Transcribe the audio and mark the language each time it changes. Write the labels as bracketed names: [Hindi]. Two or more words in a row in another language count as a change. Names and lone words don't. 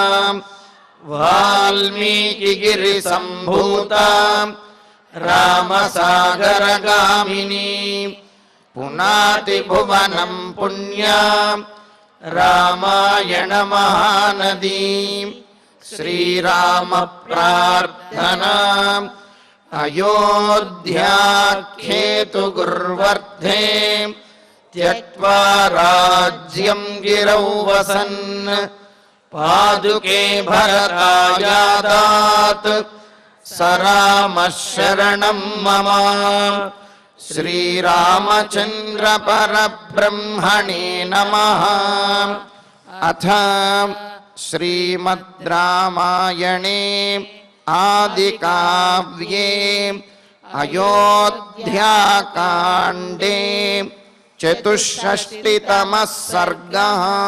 [Sanskrit] वाल्मीकिगिरिसम्भूता रामसागरगामिनी पुनातिभुवनं पुण्या रामायण महानदी। श्रीराम प्रार्थना। अयोध्याख्येतु गुर्वर्धे त्यक्त्वा राज्यं गिरौ वसन् పాదుకే భరతాయాదాత్ స రామః శరణం మమ. శ్రీరామచంద్ర పరబ్రహ్మణే నమః. అథ శ్రీమద్ రామాయణే ఆదికావ్యే అయోధ్యాకాండే చతుషష్టితమః సర్గః.